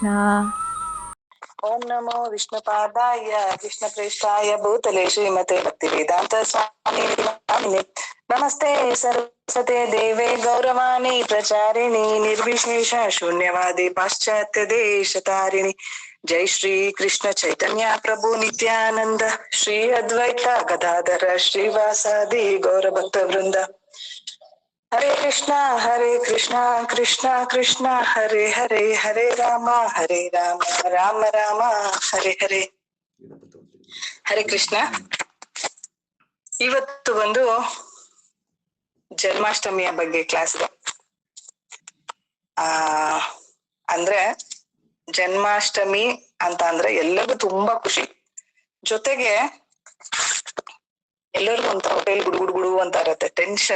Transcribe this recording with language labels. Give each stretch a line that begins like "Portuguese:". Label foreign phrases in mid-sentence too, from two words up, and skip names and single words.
Sanskrit: ಓಂ ನಮೋ ವಿಷ್ಣುಪಾದಾಯ ಕೃಷ್ಣಪ್ರೇಷ್ಠಾಯ ಭೂತಲೆ ಶ್ರೀಮತೆ ಭಕ್ತಿವೇದಾಂತ ಸ್ವಾಮಿ ನಮಸ್ತೆ ಸರಸ್ವತೆ ದೇವೇ ಗೌರವಾಣಿ ಪ್ರಚಾರಿಣಿ ನಿರ್ವಿಶೇಷ ಶೂನ್ಯವಾದಿ ಪಾಶ್ಚಾತ್ಯ ದೇಶತಾರಿಣಿ. ಜೈ ಶ್ರೀ ಕೃಷ್ಣ ಚೈತನ್ಯ ಪ್ರಭು ನಿತ್ಯಾನಂದ ಶ್ರೀ ಅದ್ವೈತ ಗದಾಧರ ಶ್ರೀವಾಸಾದಿ ಗೌರಭಕ್ತ ವೃಂದ. ಹರೇ ಕೃಷ್ಣ ಕೃಷ್ಣ ಕೃಷ್ಣ ಹರೇ ಹರೇ, ಹರೇ ರಾಮ ರಾಮ ರಾಮ ಹರೇ ಹರೇ. ಹರೇ ಕೃಷ್ಣ.
Kannada: ಇವತ್ತು ಒಂದು ಜನ್ಮಾಷ್ಟಮಿಯ ಬಗ್ಗೆ ಕ್ಲಾಸ್ ಇದೆ. ಅಂದ್ರೆ ಜನ್ಮಾಷ್ಟಮಿ ಅಂತ ಅಂದ್ರೆ ಎಲ್ಲರಿಗೂ ತುಂಬಾ ಖುಷಿ, ಜೊತೆಗೆ ಎಲ್ಲರಿಗೂ ಒಂಥರ ಹೊಟ್ಟೆಲಿ ಗುಡು ಅಂತ ಇರತ್ತೆ, ಟೆನ್ಷನ್.